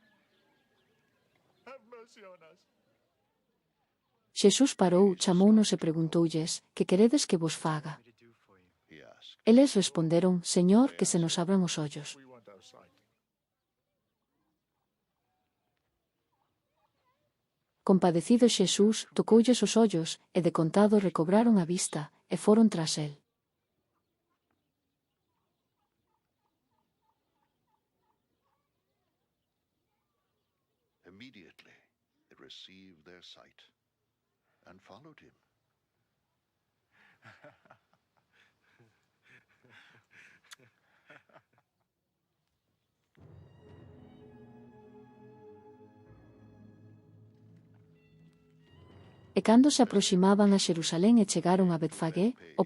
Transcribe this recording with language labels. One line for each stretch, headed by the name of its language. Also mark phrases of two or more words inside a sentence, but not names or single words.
Galician: Xesús parou, chamounos e preguntoulles: que queredes que vos faga? Eles responderon: Señor, que se nos abran os ollos. Compadecido Xesús, tocoulles os ollos, e de contado recobraron a vista, e foron tras el.
English: Immediately it received their sight and followed him.
Galician: E cando se aproximaban a Xerusalén e chegaron a Betfagé, o